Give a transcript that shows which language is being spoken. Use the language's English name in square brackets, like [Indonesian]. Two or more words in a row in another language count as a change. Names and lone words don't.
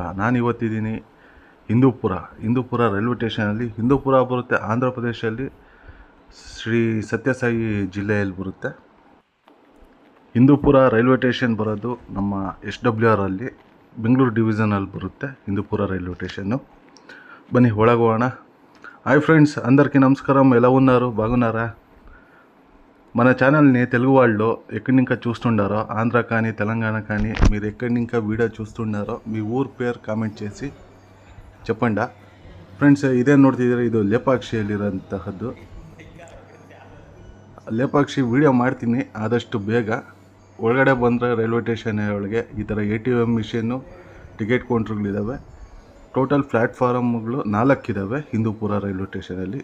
[Kannada] ನಾನು ಇವತ್ತಿದ್ದೀನಿ ಹಿಂದೂಪುರ ರೈಲ್ವೆ ಸ್ಟೇಷನಲ್ಲಿ. ಹಿಂದೂಪುರ ಬರುತ್ತೆ ಆಂಧ್ರ ಪ್ರದೇಶದಲ್ಲಿ, ಶ್ರೀ ಸತ್ಯಸಾಯಿ ಜಿಲ್ಲೆಯಲ್ಲಿ ಬರುತ್ತೆ. ಹಿಂದೂಪುರ ರೈಲ್ವೆ ಸ್ಟೇಷನ್ ಬರೋದು ನಮ್ಮ SWR ಅಲ್ಲಿ, ಬೆಂಗಳೂರು ಡಿವಿಷನಲ್ಲಿ బರುತ್ತೆ ಹಿಂದೂಪುರ రೈల్వే స్టేషను. ಬನ್ನಿ ಒಳಗೋಣ. [Telugu] హాయ్ ఫ్రెండ్స్, అందరికీ నమస్కారం. ఎలా ఉన్నారు? బాగున్నారా? మన ఛానల్ని తెలుగు వాళ్ళు ఎక్కడి నుంచి చూస్తుండారో, ఆంధ్ర కానీ తెలంగాణ కానీ, మీరు ఎక్కడి నుంచి వీడియో చూస్తున్నారో మీ ఊరు పేరు కామెంట్ చేసి చెప్పండి ಫ್ರೆಂಡ್ಸ್. [Kannada] ಇದೇನು ನೋಡ್ತಿದ್ದೀರಾ, ಇದು ಲೇಪಾಕ್ಷಿಯಲ್ಲಿರೋಂತಹದ್ದು. ಲೇಪಾಕ್ಷಿ ವಿಡಿಯೋ ಮಾಡ್ತೀನಿ ಆದಷ್ಟು ಬೇಗ. ಒಳಗಡೆ ಬಂದರೆ ರೈಲ್ವೆ ಸ್ಟೇಷನ್ ಒಳಗೆ ಈ ಥರ ATM ಮಿಷನ್ನು, ಟಿಕೆಟ್ ಕೌಂಟ್ರುಗಳಿದ್ದಾವೆ. ಟೋಟಲ್ ಪ್ಲ್ಯಾಟ್ಫಾರಮ್ಗಳು 4 ಇದ್ದಾವೆ ಹಿಂದೂಪುರ ರೈಲ್ವೆ ಸ್ಟೇಷನಲ್ಲಿ.